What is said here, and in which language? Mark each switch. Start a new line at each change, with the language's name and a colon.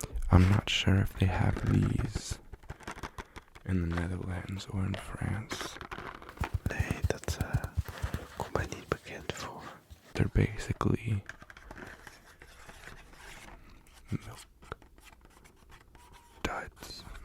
English: I'm not sure if they have these in the Netherlands or in France.
Dutch: Nee, dat komt mij niet bekend voor.
English: They're basically milk duds.